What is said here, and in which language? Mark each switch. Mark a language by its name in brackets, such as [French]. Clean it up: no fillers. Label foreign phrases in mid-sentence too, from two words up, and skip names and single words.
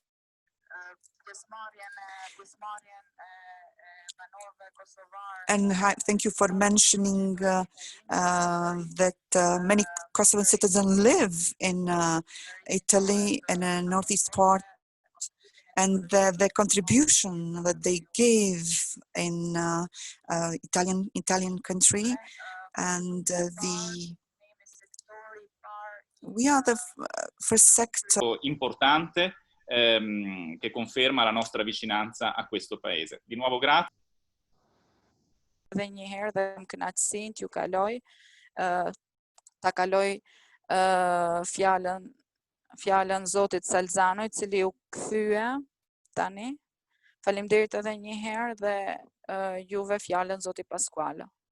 [English] And thank you for mentioning that many Kosovan citizens live in Italy and the northeast part, and the contribution that they gave in Italian country, and we are the first sector. [Italian] Importante che conferma la nostra vicinanza a questo paese. Di nuovo grazie. [Albanian] Dhe një herë dhe më kënaqësinë t'ju kaloj, ta kaloj fjalën Zotit Salzano, I cili u kthye tani. Faleminderit edhe një herë dhe juve fjalën Zoti Pasquale.